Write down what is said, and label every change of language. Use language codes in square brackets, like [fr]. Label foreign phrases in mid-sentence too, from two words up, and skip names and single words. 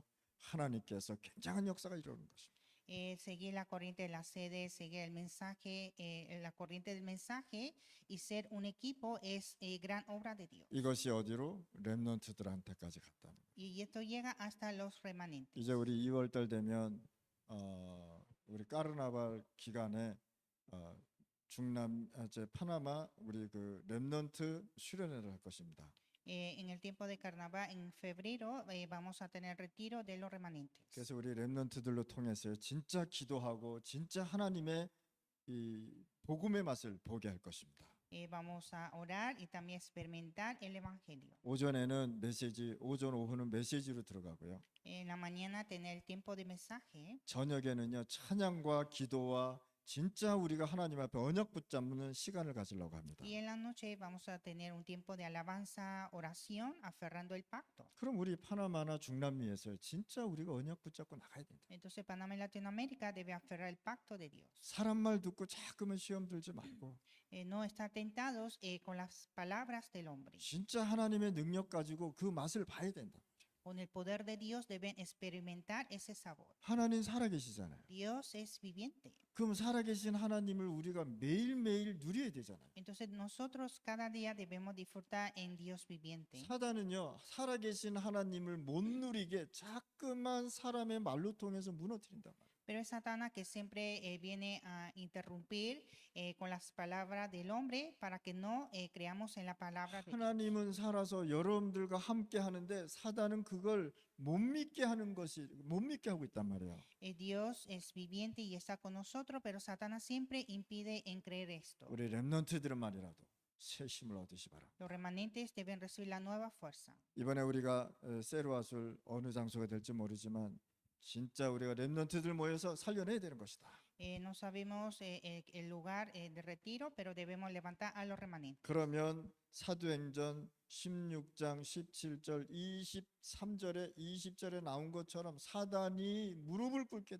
[ko] 하나님께서 굉장한 역사가 이루는 것입니다. [es] Seguir la corriente de la sede, seguir el mensaje, la corriente del mensaje y ser un equipo es gran obra de Dios. [ko] 이것이 어디로? 렘넌트들한테까지 갔다는 거예요. [es] Y esto llega hasta los remanentes. [ko] 이제 우리 2월 달 되면 우리 까르나발 기간에 중남 이제 파나마 우리 그 렘넌트 수련회를 할 것입니다. [es] En el tiempo de carnaval, en febrero, vamos a tener retiro de los remanentes. [ko] 그래서 우리 렘넌트들로 통해서 진짜 기도하고 진짜 하나님의 이 복음의 맛을 보게 할 것입니다. [es] Vamos a orar y también experimentar el evangelio. [ko] 오전에는 메시지, 오전 오후는 메시지로 들어가고요. [es] En la mañana tener el tiempo de mensaje. [ko] 저녁에는요 찬양과 기도와 진짜 우리가 하나님 앞에 언약 붙잡는 시간을 가지려고 합니다. [es] Y en la noche vamos a tener un tiempo de alabanza, oración, aferrando el pacto. [ko] 그럼 우리 파나마나 중남미에서 진짜 우리가 언약 붙잡고 나가야 된다. [es] Entonces Panamá y Latinoamérica debe aferrar el pacto de Dios. [ko] 사람 말 듣고 자꾸만 시험 들지 말고 [es] No estar tentados con las palabras del hombre. [ko] 진짜 하나님의 능력 가지고 그 맛을 봐야 된다. [es] Con el poder de Dios deben experimentar ese sabor. [ko] 하나님 살아계시잖아요. [es] Dios es viviente. [ko] 그럼 살아계신 하나님을 우리가 매일매일 누려야 되잖아요. [es] Entonces nosotros cada día debemos disfrutar en Dios viviente. [ko] 사단은요 살아계신 하나님을 못 누리게 자꾸만 사람의 말로 통해서 무너뜨린단 말이에요. [es] Pero es Satanás que siempre viene a interrumpir con las palabras del hombre para que no creamos en la palabra de Dios. [ko] 하나님은 살아서 여러분들과 함께 하는데 사단은 그걸 못 믿게 하는 것이 못 믿게 하고 있단 말이에요. [es] Dios es viviente y está con nosotros, pero Satanás siempre impide en creer esto. [ko] 우리 렘넌트들은 말이라도 새 힘을 얻으시 바랍니다. [es] Los remanentes deben recibir la nueva fuerza. [ko] 이번에 우리가 세르와술 어느 장소가 될지 모르지만 진짜 우리가 렘넌트들 모여서 살려내야 되는 것이다. [es] No sabemos el lugar de retiro, pero debemos levantar a los remanentes. [ko] 그러면 사도행전 16장 17절 23절에 20절에 나온 것처럼 사단이 무릎을 꿇게 되는 것이다.